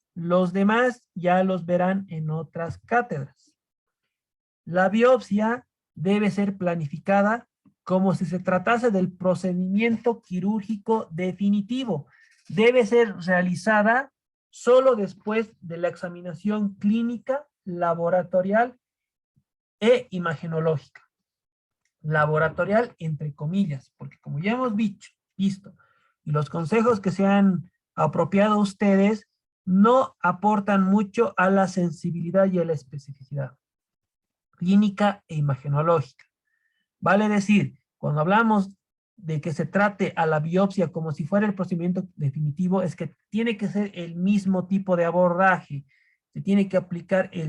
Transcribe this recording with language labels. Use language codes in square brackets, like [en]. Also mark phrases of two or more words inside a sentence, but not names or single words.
[es] Los demás ya los verán en otras cátedras. La biopsia debe ser planificada como si se tratase del procedimiento quirúrgico definitivo. Debe ser realizada solo después de la examinación clínica, laboratorial e imagenológica. Laboratorial entre comillas, porque como ya hemos visto, y los consejos que se han apropiado a ustedes no aportan mucho a la sensibilidad y a la especificidad clínica e imagenológica. Vale decir, cuando hablamos de que se trate a la biopsia como si fuera el procedimiento definitivo, es que tiene que ser el mismo tipo de abordaje, se tiene que aplicar el